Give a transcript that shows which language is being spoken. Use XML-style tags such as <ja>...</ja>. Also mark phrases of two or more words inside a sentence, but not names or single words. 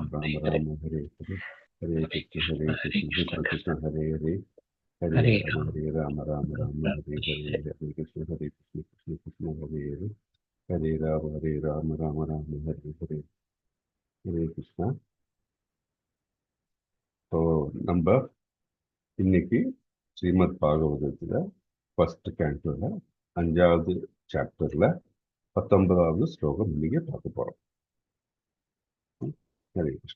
<sa>Ram, Ram Hare Hare, Ram, Hare Hare, Hare Hare Krishna, Krishna, Hare Hare Krishna, Krishna, Krishna Krishna, Hare Hare, Hare Hare Ram, Ram, Hare Ram, Ram Ram Ram, Ram, Hare Hare Hare, Hare, Hare Krishna, Hare Krishna, Krishna Krishna, Hare Hare, Hare Ram, Hare Ram, Ram Ram, Hare Hare, Hare Krishna.</sa> <ta>ஸோ நம்ம இன்னைக்கு ஸ்ரீமத் பாகவதத்துல</ta> <en>first cantoல</en> <ta>5வது சாப்டர்ல 19வது ஸ்லோகம் இன்னைக்கு பார்க்க போறோம். ஹரே கிருஷ்ணா.</ta>